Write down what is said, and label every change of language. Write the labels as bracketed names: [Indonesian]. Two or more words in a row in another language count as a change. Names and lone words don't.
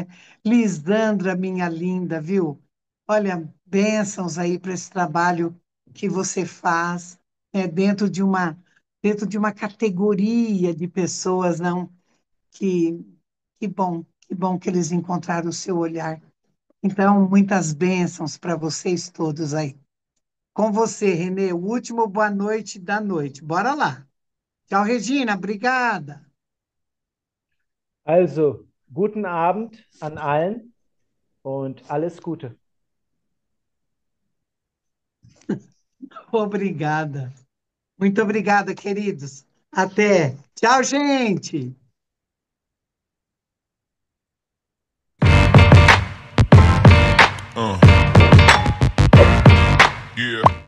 [Portuguese] Lisandra, minha linda, viu? Olha, bênçãos aí para esse trabalho que você faz, dentro de uma dentro de uma categoria de pessoas, não, que, que bom que eles encontraram o seu olhar. Então, muitas bênçãos para vocês todos aí. Com você, Renê, o último boa noite da noite. Bora lá. Tchau, Regina, obrigada. [German] Also, guten Abend an allen und alles Gute. [Portuguese] Obrigada. Muito obrigada, queridos. Até. Tchau, gente. Yeah.